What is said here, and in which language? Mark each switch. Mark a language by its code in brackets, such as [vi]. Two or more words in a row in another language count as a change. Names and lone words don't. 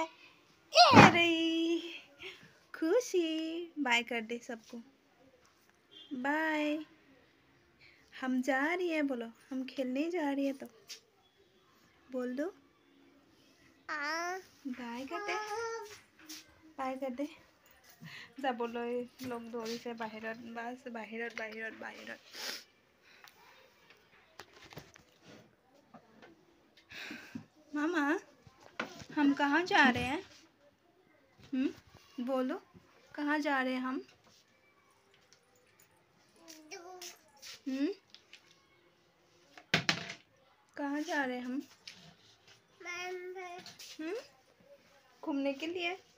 [hi] खुशी बाय कर दे सबको बाय हम जा रही हैं बोलो हम खेलने जा रही हैं तो बोल दो बाय कर दे [as] যাবলৈ লগ ধৰিছে বাহিৰত বাছ বাহিৰত [hi] मामा हम कहाँ जा रहे हैं बोलो कहाँ जा रहे हैं हम कहाँ जा रहे हैं हम घूमने के लिए